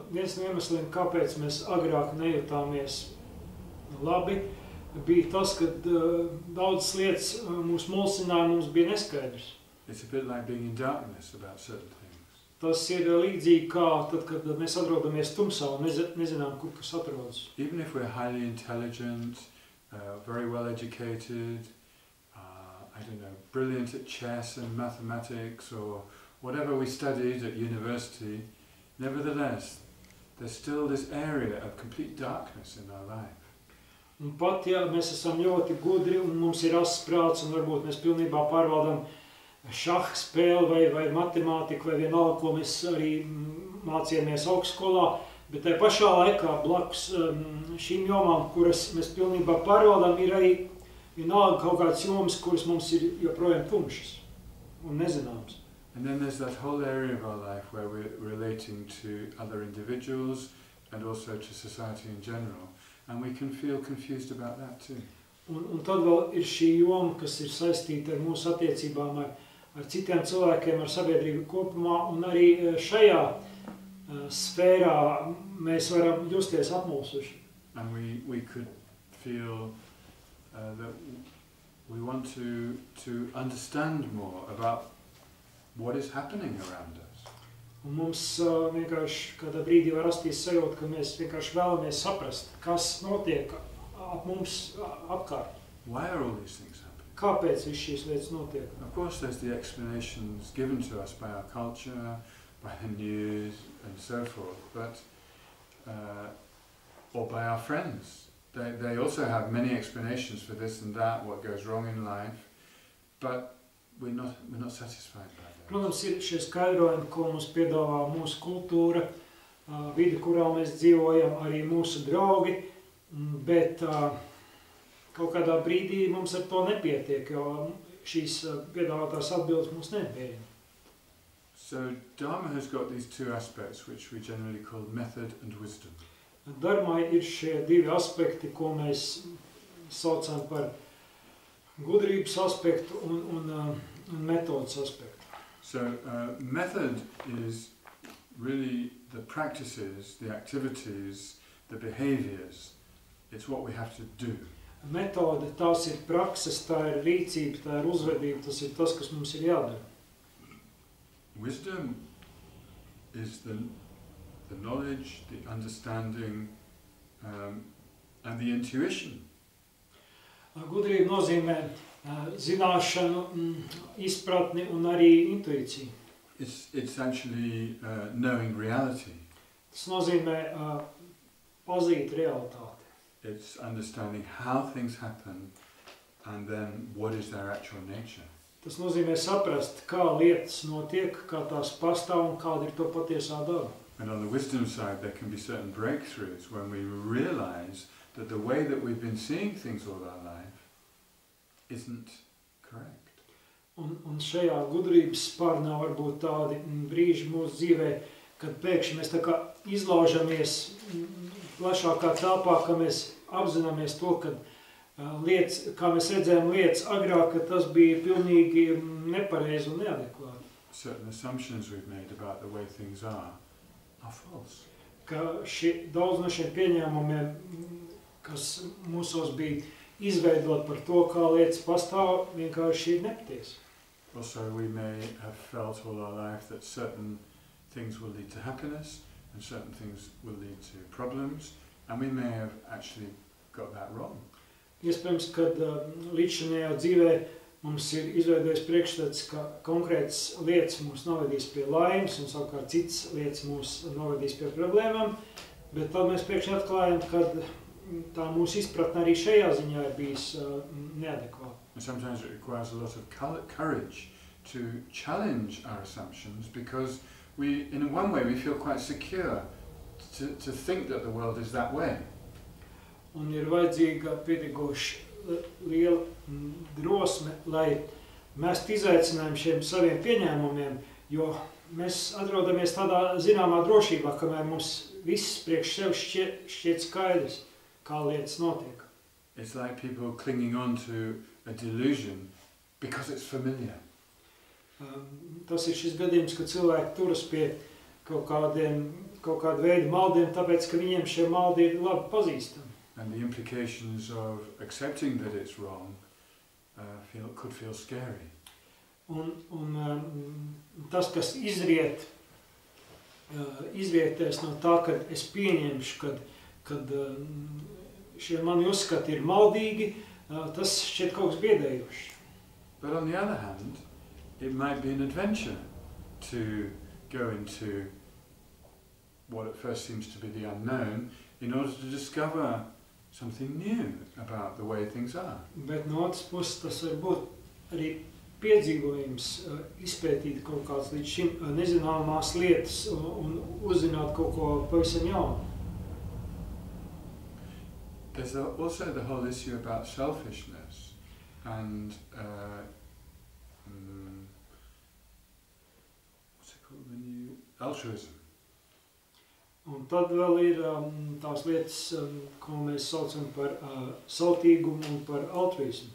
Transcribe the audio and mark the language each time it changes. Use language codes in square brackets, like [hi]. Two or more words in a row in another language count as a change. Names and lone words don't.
[lv] Viens no iemesliem, kāpēc mēs agrāk nejutāmies labi, bija tas, ka daudzas lietas mūs mulsināja, mums bija neskaidrs. [en] It's a bit like being in darkness about certain things. [lv] Tas ir līdzīgi kā tad, kad mēs atrodamies tumsā un nezinām, kur kas atrodas. [en] Even if we're highly intelligent, very well educated, I don't know, brilliant at chess and mathematics or whatever we studied at university, nevertheless, there's still this area of complete darkness in our life. [lv] Un pat, ja mēs esam ļoti gudri un mums ir ass prāts un varbūt mēs pilnībā pārvaldām šaha spēli vai matemātiku vai vienalga, ko mēs arī mācījāmies augstskolā, bet tai pašā laikā blakus šīm jomām, kuras mēs pilnībā pārvaldām, ir arī vienalga kaut kāds jomas, kuras mums ir joprojām tumšas un nezināmas. [en] And then there's that whole area of our life where we're relating to other individuals and also to society in general. And we can feel confused about that too. [lv] Un tad vēl ir šī joma, kas ir saistīta ar mūsu attiecībām ar citiem cilvēkiem, ar sabiedrību kopumā, un arī šajā sfērā mēs varam justies apmulsuši. [en] And we could feel that we want to understand more about what is happening around us. [lv] Un mums vienkārši kādā brīdī var rasties sajūta, ka mēs vienkārši vēlamies saprast, kas notiek ap mums apkārt. [en] Why are all these things happening? [lv] Kāpēc viss šīs lietas notiek? [en] Of course, there's the explanations given to us by our culture, by the news, and so forth, but or by our friends. They also have many explanations for this and that, what goes wrong in life, but we're not satisfied by that. [lv] Protams, ir šie skaidrojumi, ko mums piedāvā mūsu kultūra, vide, kurā mēs dzīvojam, arī mūsu draugi, bet kaut kādā brīdī mums ar to nepietiek, jo šīs piedāvātās atbildes mums nepieņem. [en] So Dharma has got these two aspects, which we generally call method and wisdom. [lv] Dharmai ir šie divi aspekti, ko mēs saucam par gudrības aspektu un metodas aspektu. [en] So method is really the practices, the activities, the behaviors. It's what we have to do. [lv] Metode, tās ir prakses, tā ir rīcība, tā ir uzvedība, tas ir tas, kas mums ir jādara. [en] Wisdom is the knowledge, the understanding, and the intuition. [lv] Gudrība nozīmē zināšanu, izpratni un arī intuīciju. [en] It's actually knowing reality. [lv] Tas nozīmē pazīt realitāti. [en] It's understanding how things happen and then what is their actual nature. [lv] Tas nozīmē saprast, kā lietas notiek, kā tās pastāv un kāda ir to patiesā daba. [en] And on the wisdom side, there can be certain breakthroughs when we realize that the way that we've been seeing things all our life isn't correct. [lv] Un šajā gudrības spārnā var būt tādi brīži mūsu dzīvē, kad pēkšņi mēs tā kā izlaužamies plašākā telpā, ka mēs apzināmies to, ka lietas, kā mēs redzējām lietas agrāk, ka tas bija pilnīgi nepareizi un neadekvāti. [en] Certain assumptions we've made about the way things are false. [lv] Ka daudz no šiem pieņēmumiem, kas mūsos bija izveidot par to, kā lietas pastāv, vienkārši ir nepatiesi. [en] Also, we may have felt all our life that certain things will lead to happiness and certain things will lead to problems, and we may have actually got that wrong. [lv] Iespējams, kad līdzšinējā dzīvē mums ir izveidojis priekšstats, ka konkrētas lietas mūs novedīs pie laimes un savukārt citas lietas mūs novedīs pie problēmām, bet tad mēs pēkšņi atklājam, kad tā mūsu izpratne arī šajā ziņā ir bijis neadekvāta. [en] And sometimes it requires a lot of courage to challenge our assumptions because in one way we feel quite secure to think that the world is that way. [lv] Un ir vajadzīga pietiekoši liela drosme, lai mest izaicinājumu šiem saviem pieņēmumiem, jo mēs atrodamies tādā zināmā drošībā, kamēr mums viss priekš sev šķiet skaidrs, kā lietas notiek. [en] It's like people clinging on to a delusion because it's familiar. [lv] Tas ir šis gadījums, ka cilvēki turas pie kaut kāda veida maldiem, tāpēc, ka viņiem šie maldi ir labi pazīstami. [en] And the implications of accepting that it's wrong could feel scary. [lv] Un tas, kas izrietēs no tā, ka es pieņemšu, kad šie mani uzskati ir maldīgi, tas šķiet kaut kas biedējošs. [en] But on the other hand, it might be an adventure to go into what at first seems to be the unknown in order to discover something new about the way things are. [lv] Bet no otras puses tas var būt arī piedzīvojums, izpētīt kaut kādas līdz šim nezināmās lietas un uzzināt kaut ko pavisam jaunu. [en] There's also the whole issue about selfishness and what's it called when you altruism. [lv] Un tad vēl ir tās lietas, ko mēs saucam par sautīgumu un par altruismu.